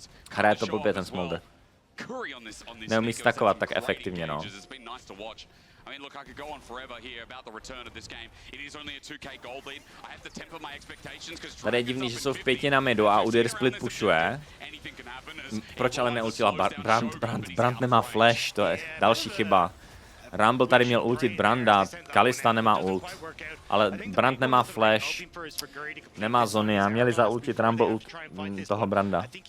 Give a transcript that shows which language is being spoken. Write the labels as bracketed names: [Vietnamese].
[Czech] Hraje to blbě ten Smolder. Neumí stakovat tak efektivně, no. [English] I mean, look, I could go on forever here about the return of this game. It is only a 2K gold lead. I have to temper my expectations because [Czech] tady je divný, že jsou v 5 na midu a Udyr split pushuje. Proč ale neultila Brand nemá flash, to je další chyba. Rumble tady měl ultit Branda, Kalista nemá ult. Ale Brand nemá flash, nemá Zonia, měli zaultit Rumble ult toho Branda.